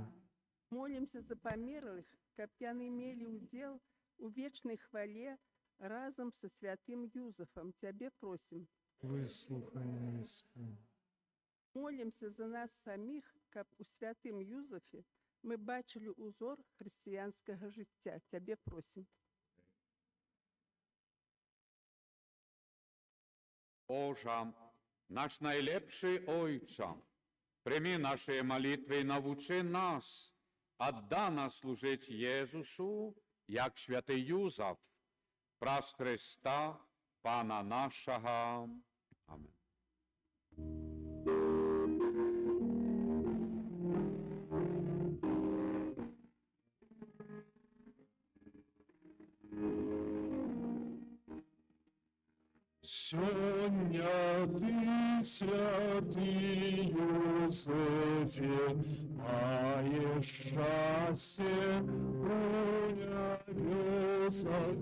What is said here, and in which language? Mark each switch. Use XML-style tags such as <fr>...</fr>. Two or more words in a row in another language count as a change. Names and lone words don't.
<be>Молімся за памерлых, каб яны мелі ўдзел у вечнай хвале разам са святым Юзефам. Цябе просім.</be> <ru>Выслухай меня, Господи.</ru> <be>Молімся за нас саміх, каб у святым Юзефе мы бачылі узор хрысціянскага жыцця. Цябе просім.</be> <uk>Боже, наш найлепший Ojcze, прийми наші молитви і навчи нас, отдано служить Єсусу, як святий Юзеф, праз Христа, Пана нашого. Амин.</uk> <be>Сёння ты, святый Юзефе, маешь счастье у небесах,</be>